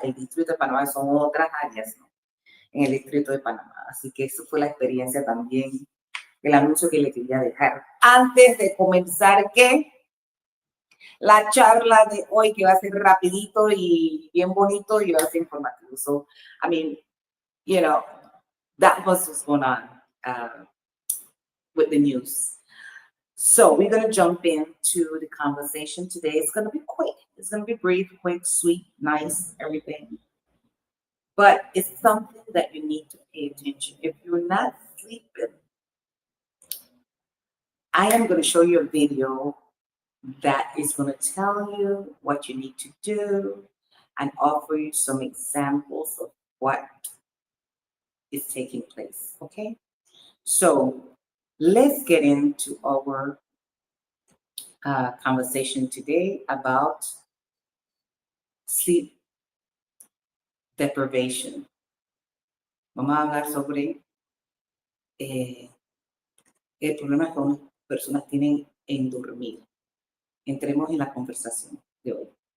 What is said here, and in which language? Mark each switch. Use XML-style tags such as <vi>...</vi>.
<es>El distrito de Panamá son otras áreas, ¿no? En el distrito de Panamá. Así que eso fue la experiencia también, el anuncio que le quería dejar. Antes de comenzar, ¿qué? La charla de hoy, que va a ser rapidito y bien bonito y va a ser informativo.</es> <en>So, I mean, you know, that was what's going on with the news. So we're going to jump into the conversation today. It's going to be quick. It's going to be brief, quick, sweet, nice, everything. But it's something that you need to pay attention. If you're not sleeping, I am going to show you a video that is going to tell you what you need to do and offer you some examples of what is taking place, okay? So let's get into our conversation today about sleep deprivation.</en> <es>Vamos a hablar sobre el problema que algunas personas tienen en dormir. Entremos en la conversación de hoy.</es>